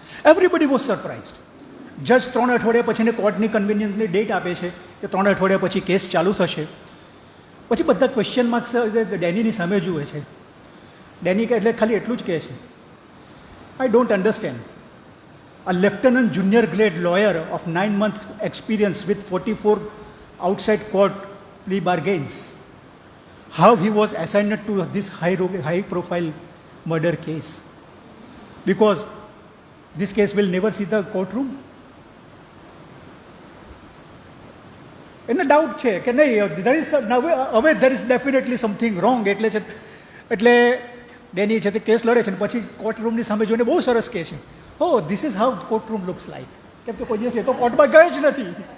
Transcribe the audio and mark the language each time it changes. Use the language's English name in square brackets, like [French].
[English] Everybody was surprised. [Gujarati] જજ 3 અઠવાડિયા પછીને કોર્ટની કન્વિનિયન્સની ડેટ આપે છે કે 3 અઠવાડિયા પછી કેસ ચાલુ થશે. પછી બધા ક્વેશ્ચન માર્ક્સ ડેનીની સામે જુએ છે. ડેની એટલે ખાલી એટલું જ કહે છે, [English] I don't understand. A lieutenant junior grade lawyer of 9 months experience with 44 outside court plea bargains, how he was assigned to this high profile murder case, because this case will never see the courtroom. [Gujarati] એને doubt છે કે નહીં, [English] there is definitely something wrong. [Gujarati] એટલે ડેની છે તે case લડે છે અને પછી કોર્ટરૂમની સામે જોઈને બહુ સરસ કહે છે, [English] oh, this is how courtroom looks like. [Gujarati] કેમ કે કોઈ દિવસ એ તો કોર્ટમાં ગયો જ નથી.